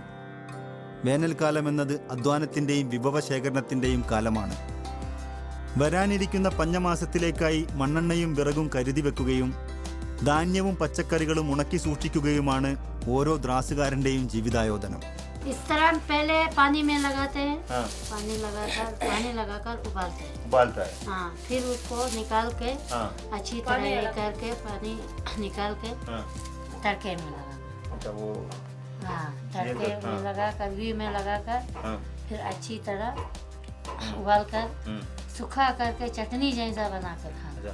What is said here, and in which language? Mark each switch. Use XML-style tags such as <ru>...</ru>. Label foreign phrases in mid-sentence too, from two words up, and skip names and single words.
<ml>വേനൽക്കാലമെന്നത് അധ്വാനത്തിന്റെയും വിഭവശേഖരണത്തിന്റെയും കാലമാണ്. വരാനിരിക്കുന്ന പഞ്ഞമാസത്തിലേക്കായി മണ്ണെണ്ണയും വിറകും കരുതി വെക്കുകയും ധാന്യവും പച്ചക്കറികളും ഉണക്കി സൂക്ഷിക്കുകയുമാണ് ഓരോ ദ്രാസുകാരന്റെയും ജീവിതായോധനം.</ml> <hi>इस तरह पहले पानी में लगाते हैं। हाँ। पानी लगाकर उबालता है। हाँ, फिर उसको निकाल के अच्छी तरह करके पानी निकाल के तड़के में लगाना। वो हाँ, तड़के में लगाकर घी में लगाकर फिर अच्छी तरह उबालकर सूखा करके चटनी जैसा बनाकर खाना।</hi>